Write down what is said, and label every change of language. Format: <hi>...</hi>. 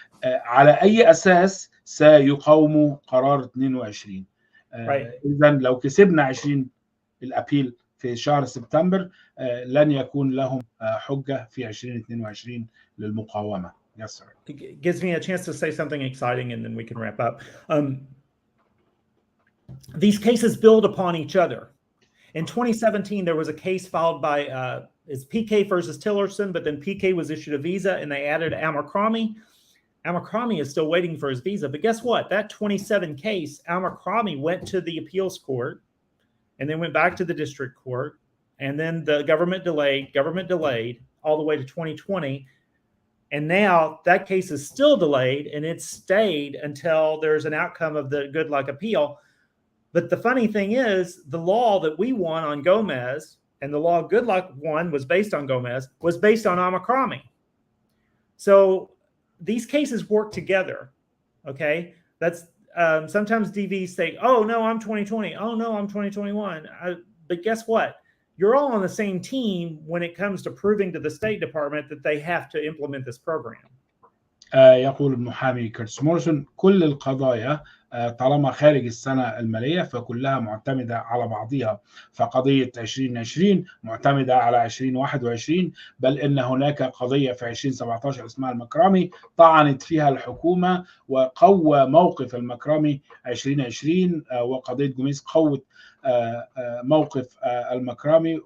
<ar>على أي أساس سيقاوموا قرار 22؟ إذا لو كسبنا 20 الأبيل في شهر سبتمبر لن يكون لهم حجة في 2022 للمقاومة.</ar> <en>Yes, sir. It gives me a chance to say something exciting and then we can wrap up. These cases build upon each other. In 2017, there was a case filed by it's PK versus Tillerson, but then PK was issued a visa and they added Amercrombie. Amercrombie is still waiting for his visa, but guess what? That 27 case, Amercrombie went to the appeals court and then went back to the district court. And then the government delayed all the way to 2020. And now that case is still delayed and it's stayed until there's an outcome of the good luck appeal. But the funny thing is the law that we won on Gomez and the law good luck won was based on Gomez was based on Amercrombie. So these cases work together, okay? That's sometimes DVs say, oh, no, I'm 2020. Oh, no, I'm 2021. But guess what? You're all on the same team when it comes to proving to the State Department that they have to implement this program.</en> <ar>يقول المحامي كيرتس مورسون: كل القضايا طالما خارج السنة المالية فكلها معتمدة على بعضها، فقضية 2020 معتمدة على 2021، بل إن هناك قضية في 2017 اسمها المكرمي طعنت فيها الحكومة وقوى موقف المكرمي 2020، وقضية جوميز قوت موقف المكرمي.</ar>